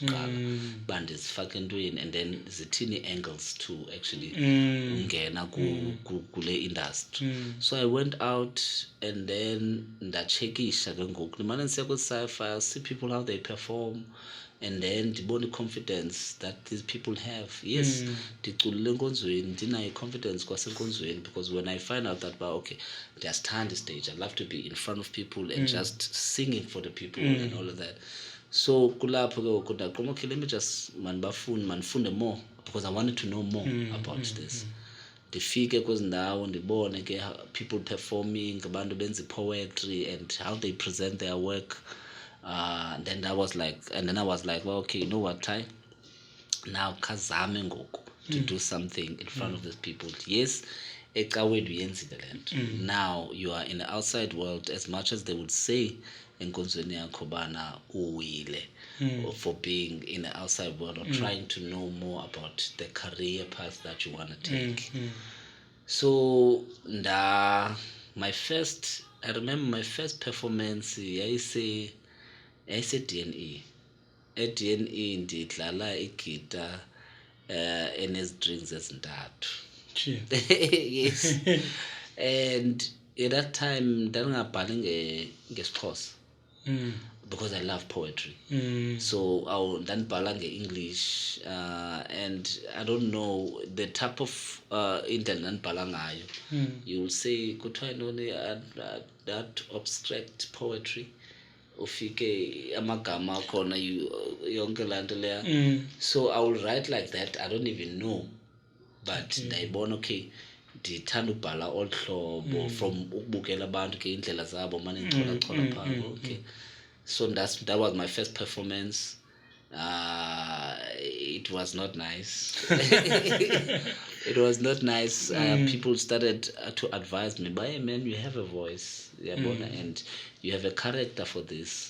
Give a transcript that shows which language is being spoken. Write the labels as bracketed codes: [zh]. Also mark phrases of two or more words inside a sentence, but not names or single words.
[en] Band is fucking doing, and then zithini angles to actually [xh] ungena kule [en] industry. So I went out and then [xh] ndachekisha ke ngoku. Nimane ndisiya kwi-sci-fi, [en] I see people how they perform, and then ndibone confidence that these people have. Yes, [xh] ndiculile enkonzweni, ndinayo confidence kwasenkonzweni, [en] because when I find out that, okay, ndiyasithanda stage, I love to be in front of people and just singing for the people and all of that. [xh] So kulapho ke ngoku ndaqoma, [en] okay, let me just mandifunde more, because I wanted to know more about this. [xh] Ndifike kwezi ndawo ndibone ke [en] people performing, [xh] abantu benza [en] poetry and how they present their work. Then I was like, well, okay, you know what, Ty? Now [xh] kazame ngoku [en] to do something in front of these people. Yes, [xh] ecaweni uyenzile le nto. [en] Now you are in the outside world, as much as they would say [xh] enkonzweni yakho bana uwile, [en] for being in the outside world or trying to know more about the career path that you want to take. So I remember my first performance, I say DNE. [xh] At DNE ndidlala igita enestrings ezintathu. [en] Yes. And at that time [xh] ndandingabhali ngeXhosa, [en] because I love poetry. So [xh] ndandibhala nge-English, [en] and I don't know the type of [xh] indlela ndandibhala ngayo. [en] You will say [xh] kuthiwa ntoni, [en] that abstract poetry. [xh] Ufike amagama akhona yonke laa nto leya. [en] So I will write like that, I don't even know, but ndayibona, okay, [xh] ndithanda ubhala olu hlobo, [en] from [xh] ukubukela abantu ke indlela zabo mane ndichola phaa. [en] Okay, so that was my first performance. It was not nice. It was not nice. People started to advise me, but hey man, you have a voice, and you have a character for this.